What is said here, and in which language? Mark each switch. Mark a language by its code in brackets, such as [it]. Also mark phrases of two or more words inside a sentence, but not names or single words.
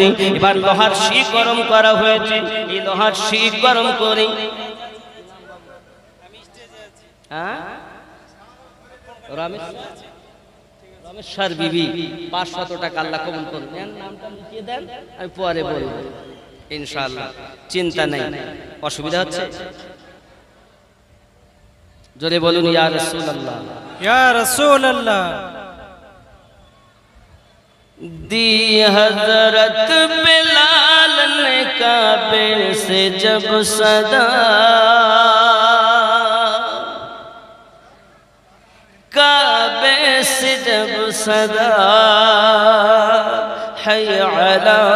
[bn] এবার লোহার শিক গরম করা হয়েছে, এই লোহার শিক গরম করে রমেশ্বর বিবি 500 টাকা আল্লাহ কবুল করুন। নামটা লিখিয়ে দেন, আমি পরে বলব ইনশাআল্লাহ, চিন্তা নেই। অসুবিধা হচ্ছে? জোরে বলুন [ar] يا رسول الله, يا رسول الله. [ur] دی حضرت بلال نے کعبے سے جب صدا، کعبے سے جب صدا، [ar] حی علی